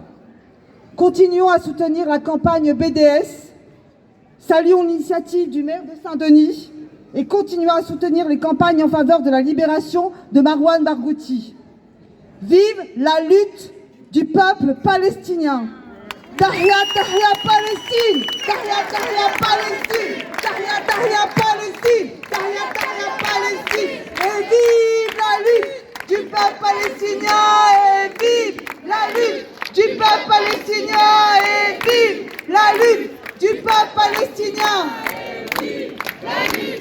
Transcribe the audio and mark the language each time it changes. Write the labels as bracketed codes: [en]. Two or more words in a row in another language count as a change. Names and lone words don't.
[fr] Continuons à soutenir la campagne BDS, saluons l'initiative du maire de Saint-Denis et continuons à soutenir les campagnes en faveur de la libération de Marwan Barghouti. Vive la lutte du peuple palestinien. [ar] تحيا، تحيا، فلسطين! تحيا، تحيا، فلسطين! تحيا، تحيا، فلسطين! تحيا، تحيا, Palestine! [fr] Et vive la lutte du peuple palestinien! Et vive la lutte du peuple palestinien! Et vive la lutte du peuple palestinien! Et vive la lutte